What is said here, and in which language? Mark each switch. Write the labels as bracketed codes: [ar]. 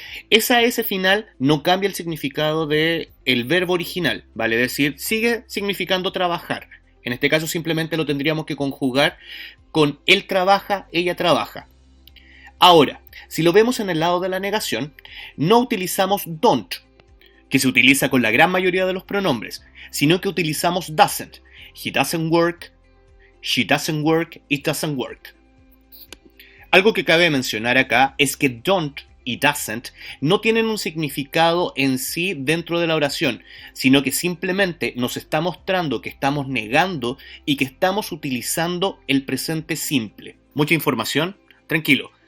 [es] Esa S final no cambia el significado del verbo original, vale decir, sigue significando trabajar. En este caso simplemente lo tendríamos que conjugar con él trabaja, ella trabaja. Ahora, si lo vemos en el lado de la negación, no utilizamos don't, que se utiliza con la gran mayoría de los pronombres, sino que utilizamos doesn't. [en] He doesn't work, she doesn't work, it doesn't work. [es] Algo que cabe mencionar acá es que don't y doesn't no tienen un significado en sí dentro de la oración, sino que simplemente nos está mostrando que estamos negando y que estamos utilizando el presente simple. ¿Mucha información? Tranquilo.